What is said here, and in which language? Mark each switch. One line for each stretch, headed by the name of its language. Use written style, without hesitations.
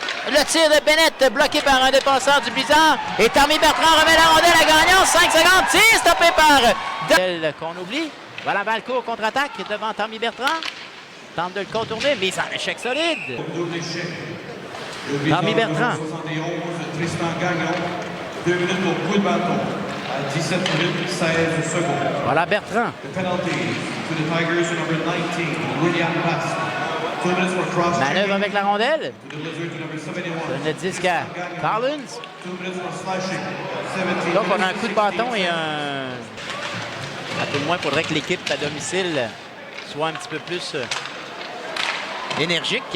French: Le tir de Bennett bloqué par un défenseur du Blizzard. Et Tommy Bertrand remet la rondelle à Gagnon. 5 secondes. Tir stoppé par... qu'on oublie. Voilà, balle court contre-attaque devant Tommy Bertrand. Tente de le contourner, mais en échec solide. Tommy Bertrand. 71, Tristan Gagnon. 2 minutes pour coup de bâton. À 17 minutes 16 secondes. Voilà Bertrand.
English: The penalty to the Tigers, number 19, William Bast. 2 minutes for cross.
French: Manœuvre avec la rondelle.
English: To the Blizzard, number 71.
French: Donne le disque à Collins.
English: 2 minutes for slashing. 17
French: Donc on a un coup de bâton et un... À tout le moins, il faudrait que l'équipe à domicile soit un petit peu plus... énergique.